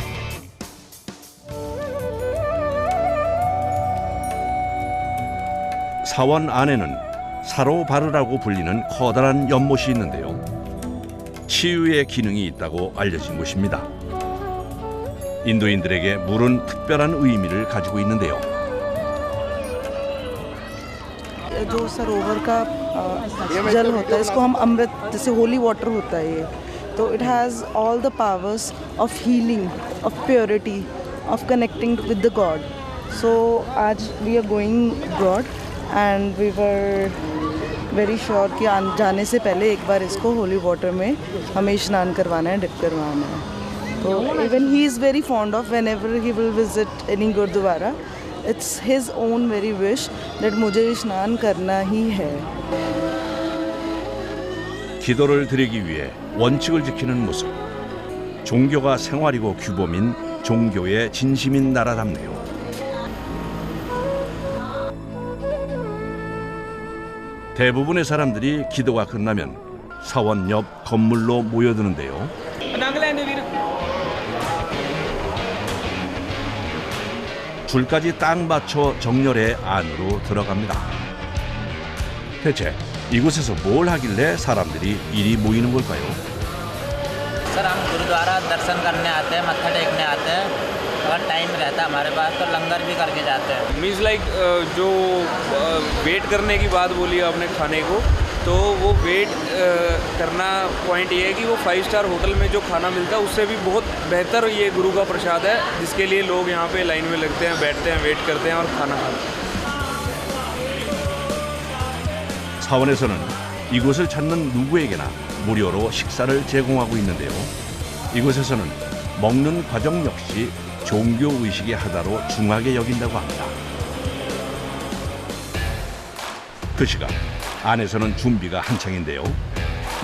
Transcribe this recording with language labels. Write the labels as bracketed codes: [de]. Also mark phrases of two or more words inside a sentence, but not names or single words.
[ko] 사원 안에는 사로바르라고 불리는 커다란 연못이 있는데요. 치유의 기능이 있다고 알려진 곳입니다. 인도인들에게 물은 특별한 의미를 가지고 있는데요. [hi] जो सरोवर का जल होता है इसको हम अमृत जैसे [en] holy water [hi] होता है ये तो [en] it has all the powers of healing of purity of connecting with the god so today we are going abroad and we were very sure [hi] कि जाने से पहले एक बार इसको होली वाटर में हमें स्नान करवाना है डिप करवाना है तो [en] even he is very fond of whenever he will visit any gurudwara It's his own very wish that [hi] मुझे स्नान करना ही है. [ko] 기도를 드리기 위해 원칙을 지키는 모습. 종교가 생활이고 규범인 종교의 진심인 나라답네요. 대부분의 사람들이 기도가 끝나면 사원 옆 건물로 모여드는데요. 줄까지 딱 맞춰 정렬해 안으로 들어갑니다. 대체 이곳에서 뭘 하길래 사람들이 이리 모이는 걸까요? [hi] सर हम गुरुद्वारा दर्शन करने आते हैं मत्था टेकने आते हैं अगर टाइम रहता है हमारे पास तो लंगर भी करके जाते हैं [en] means like [hi] जो वेट करने की बात बोली आपने खाने को तो वो वेट करना पॉइंट ये है कि वो [en] 5 star hotel [hi] में जो खाना मिलता है उससे भी बहुत बेहतर ये गुरु का प्रसाद है जिसके लिए लोग यहाँ पे लाइन में लगते हैं बैठते हैं वेट करते हैं और खाना खाते हैं [ko] 사원에서는 이곳을 찾는 누구에게나 무료로 식사를 제공하고 있는데요. 이곳에서는 먹는 과정 역시 종교의식의 하나로 중하게 여긴다고 합니다. 그 시간 안에서는 준비가 한창인데요.